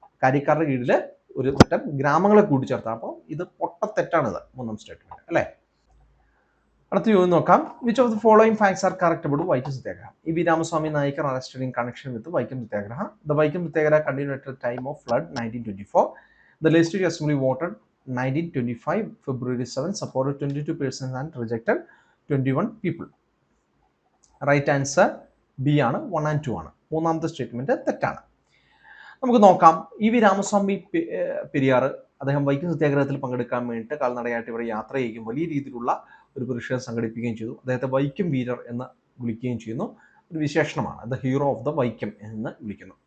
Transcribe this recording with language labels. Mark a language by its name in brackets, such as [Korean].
[Malayalam] കാര്യക്കാരുടെ കീഴിൽ ഒരു മറ്റം ഗ്രാമങ്ങളെ കൂട്ടിച്ചേർത്താണ്. അപ്പോൾ ഇത് പൊട്ടത്തെറ്റാണിത്, മൂന്നാം സ്റ്റേറ്റ്മെന്റ് അല്ലേ. [English] അടുത്ത ചോദ്യം നോക്കാം, which of the following facts are correct about Vaikom Satyagraha. V Ramaswamy Naicker arrested in connection with Vaikom Satyagraha. The Vaikom Satyagraha continued at time of flood 1924. The Legislative Assembly voted 1925 February 7, supported 22 persons and rejected 21 people. [Malayalam] Right answer B ആണ്, [English] 1 and 2 [Malayalam] ആണ്. മൂന്നാമത്തെ statement തെറ്റാണ്. നമുക്ക് നോക്കാം, E V Ramaswamy Periyar അദ്ദേഹം വൈക്കം സത്യാഗ്രഹത്തിൽ പങ്കെടുക്കാൻ വേണ്ടിയിട്ട് കാൽനടയായിട്ട് ഇവിടെ യാത്ര ചെയ്യുകയും വലിയ രീതിയിലുള്ള ഒരു പ്രതിഷേധം സംഘടിപ്പിക്കുകയും ചെയ്തു. അദ്ദേഹത്തെ വൈക്കം വീരർ എന്ന് വിളിക്കുകയും ചെയ്യുന്നു. ഒരു വിശേഷണമാണ്, [English] the hero of the Vaikom [Malayalam] എന്ന് വിളിക്കുന്നു.